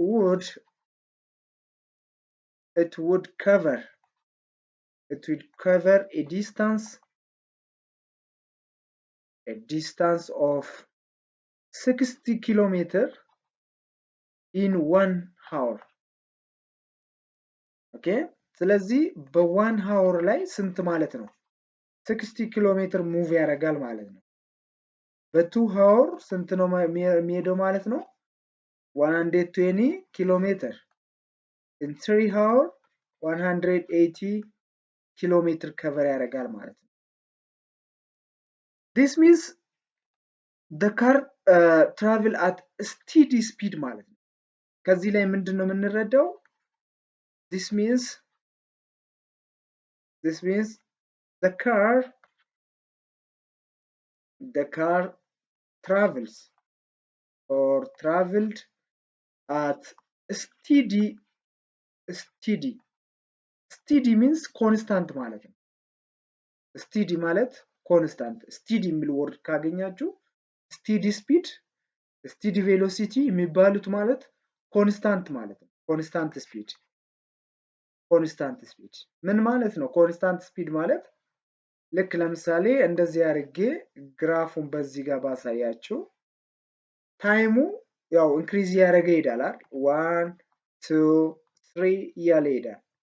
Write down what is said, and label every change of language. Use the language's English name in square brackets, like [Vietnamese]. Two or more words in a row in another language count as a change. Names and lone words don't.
[English] would cover a distance of 60 kilometers in 1 hour [Amharic] okay ስለዚህ በ1 hour ላይ ስንት ማለት ነው 60 ኪሎሜትር ሙቭ ያደርጋል ማለት ነው በ2 hour ስንት ነው የሚሄደው ማለት ነው 120 ኪሎሜትር [English] in 3 hour [Amharic] 180 ኪሎሜትር ከቨር ያደርጋል ማለት ነው [English] this means the car travel at steady speed [Amharic] ማለት ነው ከዚህ ላይ ምንድነው የምንረዳው [English] this means the car travels or traveled at steady means constant [Amharic] ማለት ነው [English] steady ማለት constant steady [Amharic] የሚል ወርድ ካገኛችሁ [English] steady speed steady velocity [Amharic] የሚባሉት ማለት [English] constant [Amharic] ማለት ነው [English] constant speed [Amharic] ምን ማለት ነው [English] constant speed [Amharic] ማለት ልክ ለምሳሌ እንደዚህ አድርጌ ግራፉን በዚህ ጋር ባሳያችሁ ታይሙ ያው ኢንክሪዝ ያደረገ ይሄዳል 1 2 3 እያለ ይሄዳል